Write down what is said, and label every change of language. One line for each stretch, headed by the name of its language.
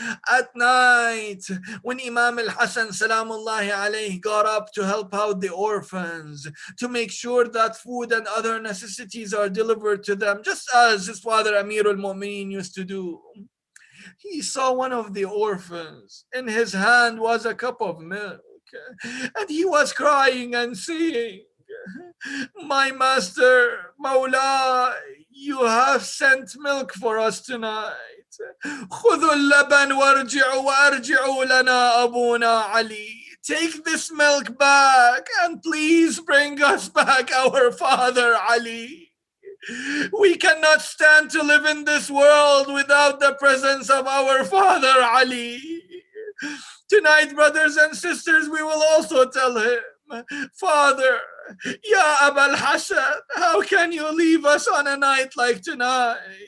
English: At night, when Imam Al-Hassan Salam Alaykum got up to help out the orphans, to make sure that food and other necessities are delivered to them, just as his father Ameer al-Mu'mineen used to do, he saw one of the orphans. In his hand was a cup of milk, and he was crying and saying, my master, Moula, you have sent milk for us tonight.
Arabic: خذوا اللبن وارجعوا لنا أبونا علي.
English: Take this milk back and please bring us back our father Ali. We cannot stand to live in this world without the presence of our father Ali. Tonight, brothers and sisters, we will also tell him, Father, Ya Abul Hassan, how can you leave us on a night like tonight?